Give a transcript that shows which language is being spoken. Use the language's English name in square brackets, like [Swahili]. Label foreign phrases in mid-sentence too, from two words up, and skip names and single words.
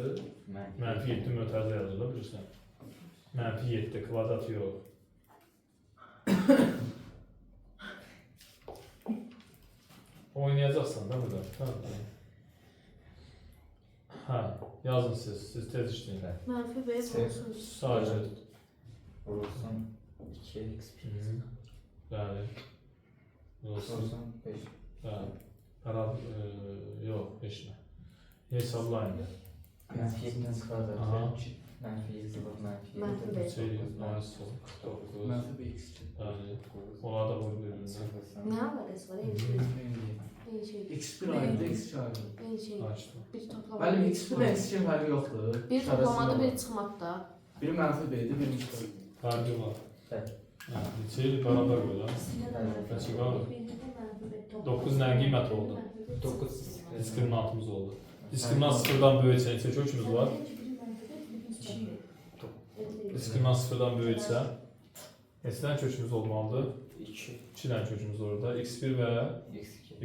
[Azerbaijani] Mənfi 7 mötərizə yazılır da bilirsən. Mənfi 7 kvadrat yox. Oynayacaqsan da burada. [Turkish] Tamam. Ha, yazın siz tez işleyin. [Azerbaijani] Mənfi B sonsuz. [Turkish] Sadece. [Azerbaijani] Vurulsun 2x. [Turkish] Yani. Olsun. [Azerbaijani] Vurulsun 5. [Turkish] Yani. Yok, eşme. Hesaplayın da. [Azerbaijani] Mənfi 7'nin kvadratı. Aha. Mənfi 7 vur mənfi Mənfi 7. beş. [Turkish] Şey, maalesef. 9. [Azerbaijani] Mənfi bir X. [Turkish] Yani. Onlar da vur birbirine. Ne alakası var? [Azerbaijani] Eyni şey. Eyni şey. X bir ayrı X çağırdı. Eyni şey. [Turkish] Açtım. Bir toplamada. Benim X bir X için farkı yoktu. Bir toplamada [Azerbaijani] bir çıxmaqda. Biri mənfi B'di, biri X. [Turkish] Farkı var. Evet. Yani, şeyi beraber böyle. Kaçı var? [Azerbaijani] 9 nə qiymət oldu? 9 Diskriminantımız oldu. Diskriminant sıfırdan böyüksə neçə kökümüz var? Diskriminant sıfırdan böyüksə neçədən kökümüz olmalıdır? 2 2 dənə kökümüz orada. X1 və x2.